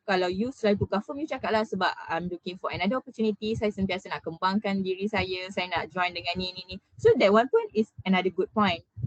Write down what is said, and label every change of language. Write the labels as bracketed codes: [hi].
[ms] Kalau you selalu tukar firm, you cakap lah sebab [en] I'm looking for another opportunity. [ms] Saya sentiasa nak kembangkan diri saya nak join dengan ni. [en] So that one point is another good point.